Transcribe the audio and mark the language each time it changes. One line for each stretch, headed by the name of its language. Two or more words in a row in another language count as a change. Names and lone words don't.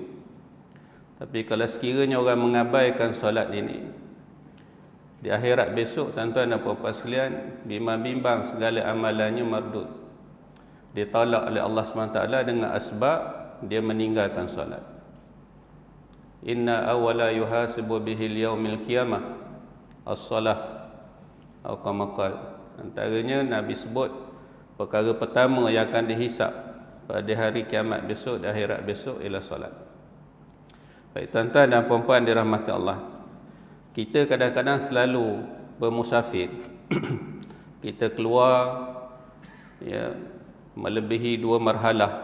Malay: Tapi kalau sekiranya orang mengabaikan solat ini, di akhirat besok tuan-tuan dan puan-puan sekalian, bimbang-bimbang segala amalannya mardud. ditolak oleh Allah SWT dengan asbab dia meninggalkan solat.
Arabic: إن أول يحاسب به اليوم القيامة الصلاة atau كما قال.
Malay: Antaranya Nabi sebut perkara pertama yang akan dihisap pada hari kiamat besok dan akhirat besok ialah solat. Baik tuan-tuan dan puan-puan dirahmati Allah, kita kadang-kadang selalu bermusafir. Kita keluar ya, melebihi 2 marhalah.